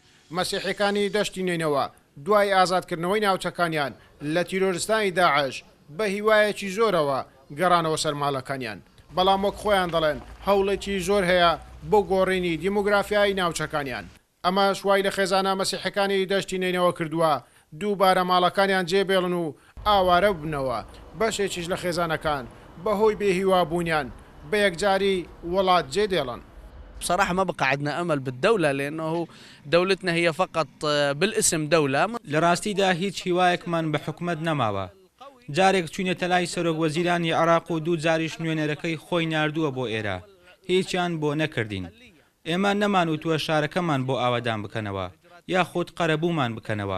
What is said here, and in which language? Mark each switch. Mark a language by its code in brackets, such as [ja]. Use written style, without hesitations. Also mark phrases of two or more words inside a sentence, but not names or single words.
[ckb] مەسیحیەکانی دەشتی نێنەوە دوای ئازادکردنەوەی ناوچەکانیان لە تیرۆریستانی داعش بە هیوایەکی زۆرەوە گەڕانەوە سەر ماڵەکانیان بەڵام وەک خۆیان دەڵێن هەوڵێکی زۆر هەیە بۆ گۆڕینی دیموگرافیایی ناوچەکانیان ئەمە شوای لە خێزانە مەسیحەکانی دەشتی نێنەوە کردووە دووبارە ماڵەکانیان جێبێڵن و ئاوارە ببنەوە بەشێکیش لە خێزانەکان بەهۆی بێهیوابوونیان بە یەکجاری وڵات جێدێڵن. [ar] بصراحة ما بقى عندنا أمل بالدولة لأنه دولتنا هي فقط بالاسم دولة. [ckb] لراستي دا هیچ هیوایەکمان بە حکومەت نەماوە. جارێک چوونێتە لای سەرۆک وەزیرانی عێراق و دوو جاریش نوێنەرەکەی خۆی ناردووە بۆ ئێرە. هیچیان بۆ نەکردین. ئێمە نەمانوتووە شارەکەمان بۆ ئاوادان بکەنەوە یاخود قەرەبوومان بکەنەوە.